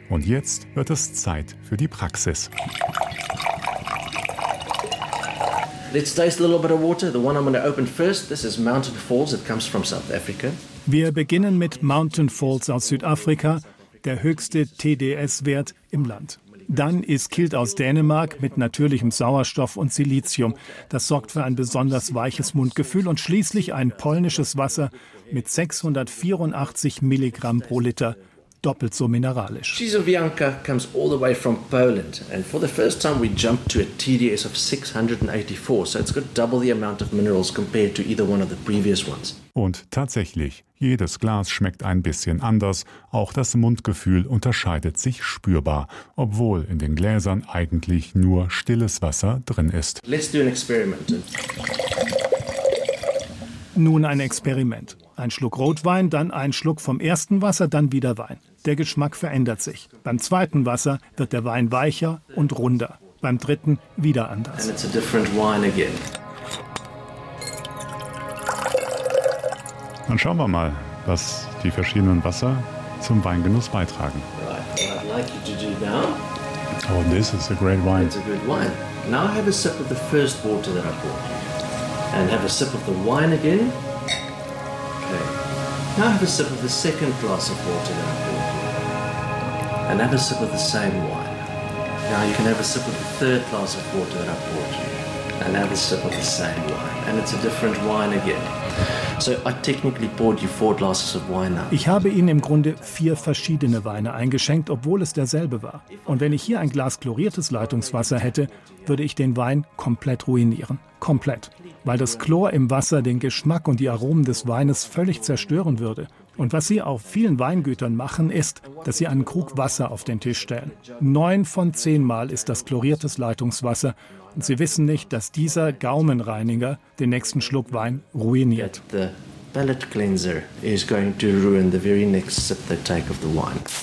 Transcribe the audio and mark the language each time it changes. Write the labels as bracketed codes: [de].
[de] Und jetzt wird es Zeit für die Praxis. [en] Let's taste a little bit of water. The one I'm going to open first, this is Mountain Falls. It comes from South Africa. [de] Wir beginnen mit Mountain Falls aus Südafrika, der höchste TDS-Wert im Land. Dann ist Kilt aus Dänemark mit natürlichem Sauerstoff und Silizium. Das sorgt für ein besonders weiches Mundgefühl. Und schließlich ein polnisches Wasser mit 684 Milligramm pro Liter, doppelt so mineralisch. [en] Czyżowianka comes all the way from Poland. And for the first time we jump to a TDS of 684. So it's got double the amount of minerals compared to either one of the previous ones. [de] Und tatsächlich, jedes Glas schmeckt ein bisschen anders. Auch das Mundgefühl unterscheidet sich spürbar, obwohl in den Gläsern eigentlich nur stilles Wasser drin ist. [en] Let's do an experiment. [de] Nun ein Experiment. Ein Schluck Rotwein, dann ein Schluck vom ersten Wasser, dann wieder Wein. Der Geschmack verändert sich. Beim zweiten Wasser wird der Wein weicher und runder. Beim dritten wieder anders. [en] And it's a different wine again. [de] Dann schauen wir mal, was die verschiedenen Wasser zum Weingenuss beitragen. [en] Oh, this is a great wine. It's a good wine. Now have a sip of the first water that I bought. And have a sip of the wine again. Okay. Now have a sip of the second glass of water that I bought. And have a sip of the same wine. Now you can have a sip of the third glass of water that I bought. And have a sip of the same wine. And it's a different wine again. So I technically poured you four glasses of wine now. [de] Ich habe Ihnen im Grunde vier verschiedene Weine eingeschenkt, obwohl es derselbe war. Und wenn ich hier ein Glas chloriertes Leitungswasser hätte, würde ich den Wein komplett ruinieren. Komplett. Weil das Chlor im Wasser den Geschmack und die Aromen des Weines völlig zerstören würde. Und was sie auf vielen Weingütern machen, ist, dass sie einen Krug Wasser auf den Tisch stellen. 9 von 10 Mal ist das chloriertes Leitungswasser. Und sie wissen nicht, dass dieser Gaumenreiniger den nächsten Schluck Wein ruiniert. [en] The palate cleanser is going to ruin the very next sip they take of the wine.